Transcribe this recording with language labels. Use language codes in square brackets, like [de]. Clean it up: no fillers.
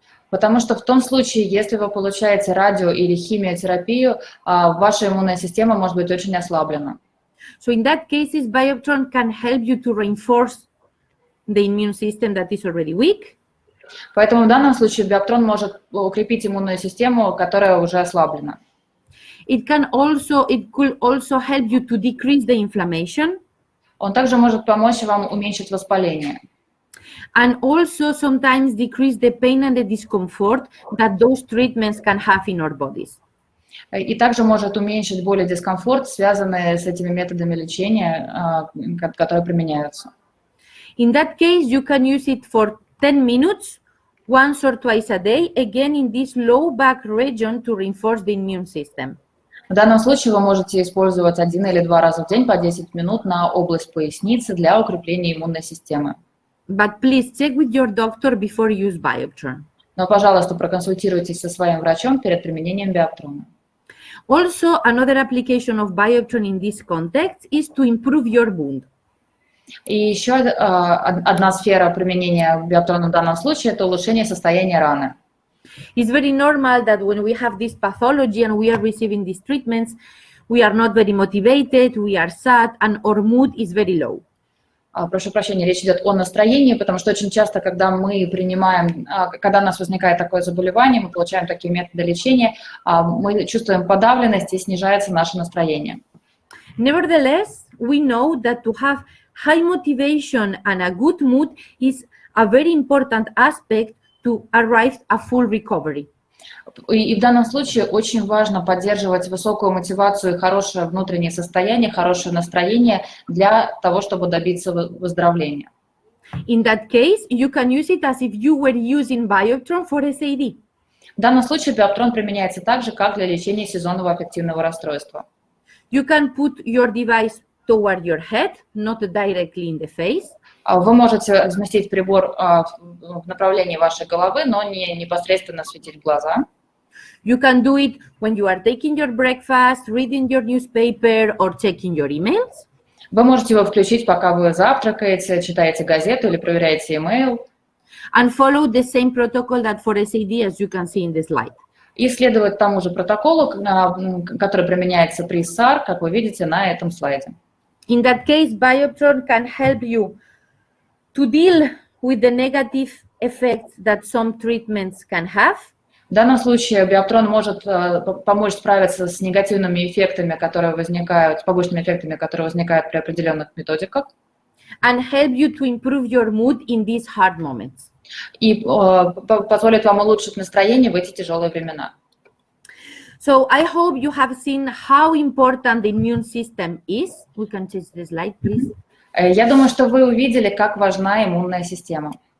[ru] Потому что в том случае, если вы получаете радио или химиотерапию, ваша иммунная система может быть очень ослаблена. [en] So in that cases, Bioptron can help you to reinforce the immune system that is already weak. [ru] Поэтому в данном случае Биоптрон может укрепить иммунную систему, которая уже ослаблена. [en] It could also help you to decrease the inflammation. [ru] Он также может помочь вам уменьшить воспаление. [en] And also sometimes decrease the pain and the discomfort that those treatments can have in our bodies. [ru] И также может уменьшить боль и дискомфорт, связанные с этими методами лечения, которые применяются. [en] In that case, you can use it for 10 minutes, once or twice a day, again in this low back region to reinforce the immune system. [ru] В данном случае вы можете использовать 1 или 2 раза в день по 10 минут на область поясницы для укрепления иммунной системы. [en] But please check with your doctor before you use Bioptron. [ru] Но, пожалуйста, проконсультируйтесь со своим врачом перед применением Биоптрона. [en] Also, another application of Bioptron in this context is to improve your wound. [ru] И еще одна сфера применения Биоптрона в данном случае – это улучшение состояния раны. [en] It's very normal that when we have this pathology and we are receiving these treatments, we are not very motivated, we are sad, and our mood is very low. [ru] Прошу прощения, речь идет о настроении, потому что очень часто, когда мы принимаем, когда у нас возникает такое заболевание, мы получаем такие методы лечения, мы чувствуем подавленность и снижается наше настроение. [en] Nevertheless, we know that to have high motivation and a good mood is a very important aspect to arrive at full recovery. [ru] И в данном случае очень важно поддерживать высокую мотивацию и хорошее внутреннее состояние, хорошее настроение для того, чтобы добиться выздоровления. [en] In that case, you can use it as if you were using Bioptron for SAD. [ru] В данном случае Биоптрон применяется так же, как для лечения сезонного аффективного расстройства. [en] You can put your device toward your head, not directly in the face. [ru] Вы можете разместить прибор в направлении вашей головы, но не непосредственно светить в глаза. [en] You can do it when you are taking your breakfast, reading your newspaper, or checking your emails. [ru] Вы можете его включить, пока вы завтракаете, читаете газету или проверяете email. [en] And follow the same protocol that for SAD, as you can see in the slide. [ru] И следовать тому же протоколу, который применяется при САР, как вы видите на этом слайде. [en] In that case, Bioptron can help you to deal with the negative effects that some treatments can have. [ru] В данном случае Биоптрон может помочь справиться с негативными эффектами, которые возникают, с побочными эффектами, которые возникают при определенных методиках. [en] And help you to improve your mood in these hard moments. [ru] И позволит вам улучшить настроение в эти тяжелые времена. [en] So I hope you have seen how important the immune system is. We can change the slide, please. [ru] Я думаю, что вы увидели, как важна иммунная система.